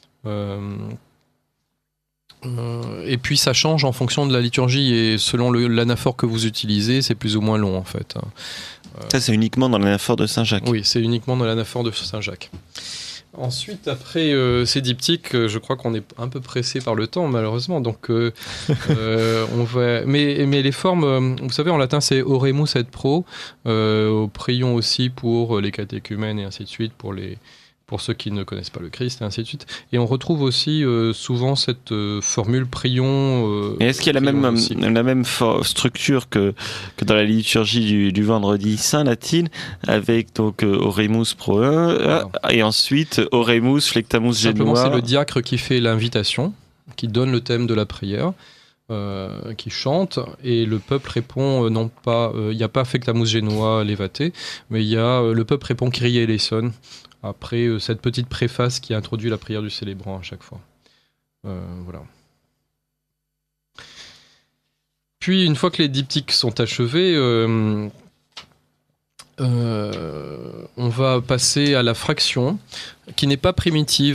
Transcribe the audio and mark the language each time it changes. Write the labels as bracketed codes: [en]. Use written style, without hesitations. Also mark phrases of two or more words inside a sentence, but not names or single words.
[fr] Et puis ça change en fonction de la liturgie, et selon l'anaphore que vous utilisez, c'est plus ou moins long en fait. Ça, c'est uniquement dans l'anaphore de Saint-Jacques. Oui, c'est uniquement dans l'anaphore de Saint-Jacques. Ensuite, après ces diptyques, je crois qu'on est un peu pressé par le temps, malheureusement. Donc, on va. Mais les formes, vous savez, en latin, c'est [la] oremus et pro. [fr] Prions aussi pour les catéchumènes et ainsi de suite, pour ceux qui ne connaissent pas le Christ, et ainsi de suite. Et on retrouve aussi souvent cette formule prions. Et est-ce qu'il y a la même structure que dans la liturgie du Vendredi Saint latine, avec donc [la] Oremus pro [fr] voilà. Et ensuite [la] Oremus flectamus genua. [fr] Simplement, c'est le diacre qui fait l'invitation, qui donne le thème de la prière, qui chante, et le peuple répond non pas, il n'y a pas [la] flectamus genua levate, [fr] mais il y a le peuple répond [el] Kyrie eleison. [fr] après cette petite préface qui introduit la prière du célébrant à chaque fois. Voilà. Puis, une fois que les diptyques sont achevés, on va passer à la fraction, qui n'est pas primitive.